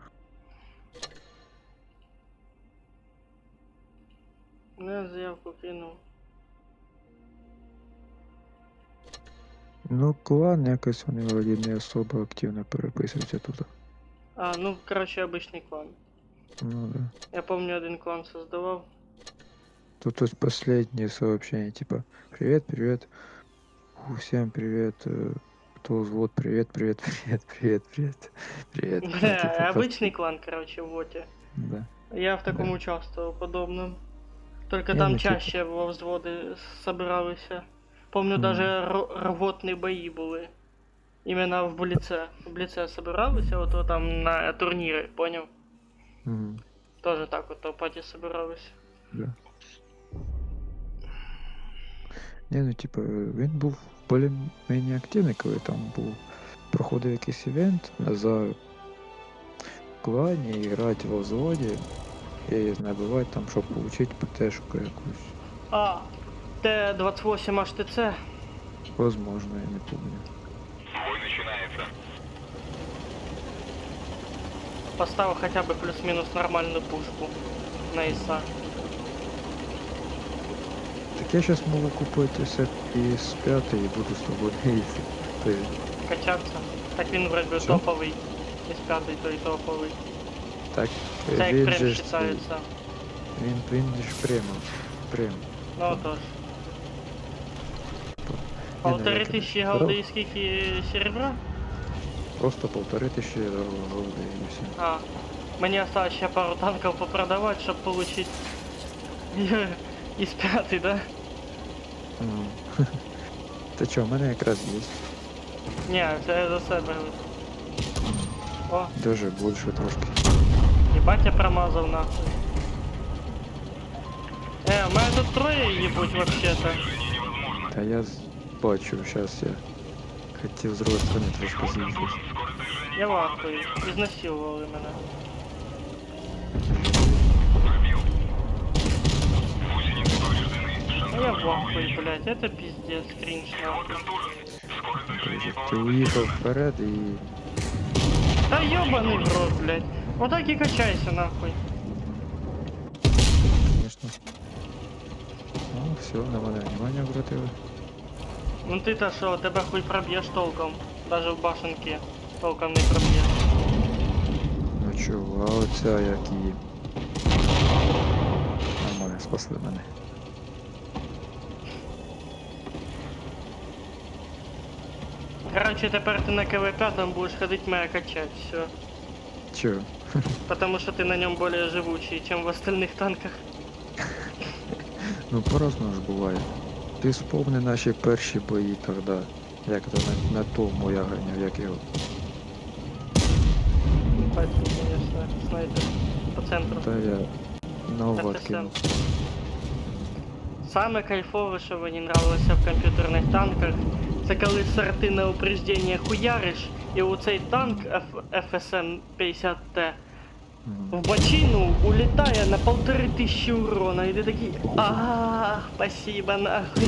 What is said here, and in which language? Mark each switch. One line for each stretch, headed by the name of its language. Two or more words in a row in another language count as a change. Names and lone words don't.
Ukrainian: Ну, я заявку кинув. Ну, клан якось вони вроді не особо активно переписуються тут. А, ну, коротше, обичний клан.
Russian: Ну да.
Ukrainian: Я помню, один клан создавав.
Russian: Тут вот последнее сообщение, типа, привет, привет, всем привет, кто взвод, привет, привет, привет, привет, привет, привет. Ну, Бля, типа,
Ukrainian: обичний клан, коротше, в воте.
Russian: Да. Я в таком участвовал, подобном. Только Не, там ну, типа- чаще во взводи собиралися.
Ukrainian: Помню, даже рвотні бої були. Іменно в Бліце. В Бліце собиралися, от там на турніри, поняв? Мгм. Тоже так от топаті собиралися.
Russian: Да.
Ukrainian: Не, ну типа, він був більш-менш активний, коли там був, проходив якийсь івент за клані, грати во взводі і набивати там, щоб получить ПТшку якусь. А, Т-28 HTC.
Russian: Возможно, я не помню. Бой начинается.
Ukrainian: Поставив хоча б плюс-мінус нормальну пушку на ІСа.
Russian: Так я сейчас могу купить сет из 5 и буду с тобой ездить. Ты
Ukrainian: Качатися. Так він вроде Що? топовий. Із п'ятий той топовий. так, Це як він прем же ж цей, вважається. він ж прем. Ну отож. Ні, ну, 1500 як- голди і скільки серебра?
Russian: Просто 1500 голды и все.
Ukrainian: А, мені осталось ще пару танків попродавати, щоб получить із п'ятий, да? Та чо, в мене якраз є. Ні, це я за себе. О, Даже більше трошки. їбать я промазав нахуй. У мене тут троє їбуть вообще-то. Та я бачу, зараз я хотів з другої сторони трошки з'їздити. Я в ахуї. Ізнасилували мене. А я в ахуї, блядь,
Russian: это пиздец, кринж нахуй.
Ukrainian: Ти уїхав вперед і...
Russian: Да ёбаный в рот, блядь. Вот так и качайся нахуй.
Ukrainian: Звісно. Ну, все, на мене внимання обратили.
Russian: Ну ты-то шо, тебе хуй пробьешь толком. Даже в башенке толком не пробьешь.
Ukrainian: Ну чого, а оця як її. Нормально, спасли мене. Короче, тепер ти на КВ-5 будешь ходить моя качать, все. Чого?
Russian: Потому что ты на нем более живучий, чем в остальных танках.
Ukrainian: Ну по-разному ж буває. Ти вспомни наші перші бої тоді. Як то на тому я ганяв, як його.
Russian: Пальцы, конечно, снайпер по центру. Та я наугад FSM.
Ukrainian: кинув. Саме кайфове, що мені нравилося в комп'ютерних танках, це коли сорти на упреждення хуяриш, і у цей танк FSM 50T в бочину улітає на 1500 урона, і ти такий спасибо нахуй.